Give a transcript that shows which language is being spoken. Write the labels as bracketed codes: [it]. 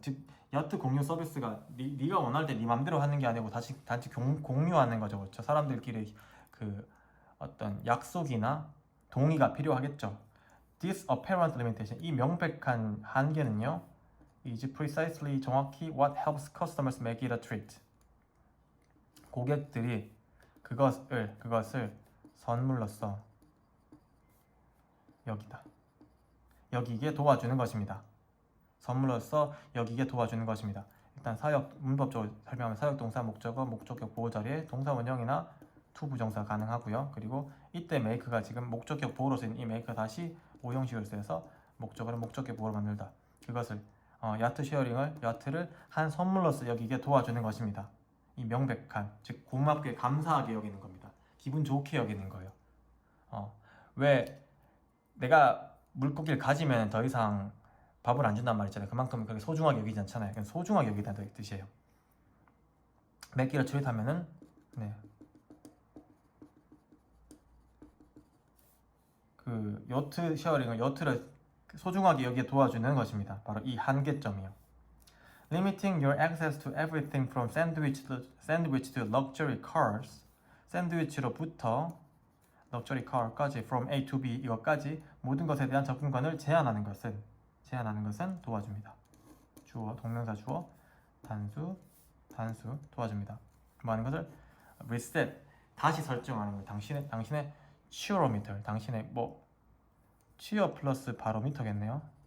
[ko] 즉, 야트 공유 서비스가 네가 원할 때 네 맘대로 하는 게 아니고 단지 공유하는 거죠. 그렇죠? 사람들끼리 그 어떤 약속이나 동의가 필요하겠죠. [en] This apparent limitation, [ko] 이 명백한 한계는요, [en] is precisely [ko] 정확히 [en] what helps customers make it a treat. [ko] 고객들이 그것을 선물로써 여기게 도와주는 것입니다. 선물로써 여기게 도와주는 것입니다. 일단 문법적으로 설명하면 사역동사, 목적어, 목적격 보호 자리에 동사 원형이나 to 부정사 가능하고요. 그리고 이때 make가 지금 목적격 보호로 쓰인 이 make가 다시 오형식으로 쓰여서 목적어를 목적격 보호로 만들다. 그것을 야트를 한 선물로서 여기게 도와주는 것입니다. 이 명백한, 즉 고맙게 감사하게 여기는 겁니다. 기분 좋게 여기는 거예요. 왜 내가 물고기를 가지면 더 이상 밥을 안 준단 말이잖아요. 그만큼 그게 소중하게 여기지 않잖아요. 그냥 소중하게 여기다는 뜻이에요. [en] make it a treat [ko] 하면은 그 요트 쉐어링은 요트를 소중하게 여기에 도와주는 것입니다. 바로 이 한계점이요. [en] Limiting your access to everything from sandwich to luxury cars. [ko] 샌드위치로부터 luxury car까지, [en] from A to B [ko] 이것까지 모든 것에 대한 접근권을 제한하는 것은 도와줍니다. 주어, 동명사 주어, 단수 도와줍니다. 뭐 하는 것을 reset, 다시 설정하는 거예요. 당신의 치어로미터, 당신의 치어 플러스 바로미터겠네요.